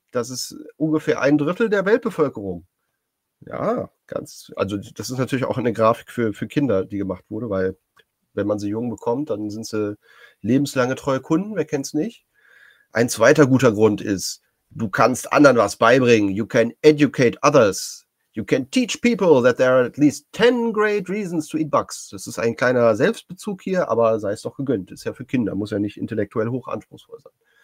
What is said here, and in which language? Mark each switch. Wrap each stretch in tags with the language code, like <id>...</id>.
<de>Das ist ungefähr 1/3 der Weltbevölkerung. Ja, ganz, also das ist natürlich auch eine Grafik für Kinder, die gemacht wurde, weil wenn man sie jung bekommt, dann sind sie lebenslange treue Kunden, wer kennt es nicht. Ein zweiter guter Grund ist, du kannst anderen was beibringen.</de> <en>You can educate others. You can teach people that there are at least 10 great reasons to eat bugs.</en> <de>Das ist ein kleiner Selbstbezug hier, aber sei es doch gegönnt. Ist ja für Kinder, muss ja nicht intellektuell hochanspruchsvoll sein.</de>